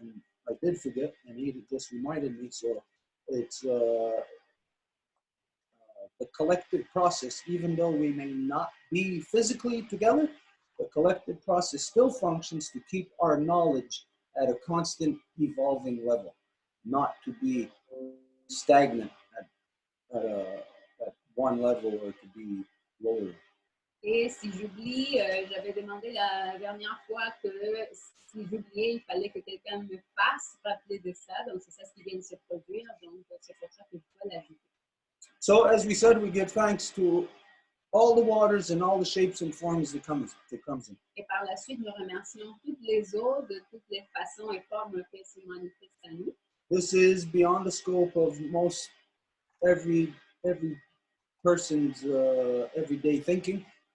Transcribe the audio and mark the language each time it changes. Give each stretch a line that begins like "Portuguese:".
English: And I did forget, and he just reminded me. So it's the collective process, even though we may not be physically together, the collective process still functions to keep our knowledge at a constant evolving level, not to be stagnant at one level or to be lower.
French: Et si j'oublie, j'avais demandé la dernière fois que si j'oubliais, il fallait que quelqu'un me fasse rappeler de ça. Donc, c'est ça ce qui vient de se produire. Donc, c'est pour ça que je dois l'ajouter.
English: So, as we said, we give thanks to all the waters and all the shapes and forms that comes in.
French: Et par la suite, nous remercions toutes les eaux de toutes les façons et formes qu'elles se manifestent à nous.
English: This is beyond the scope of most every person's everyday thinking.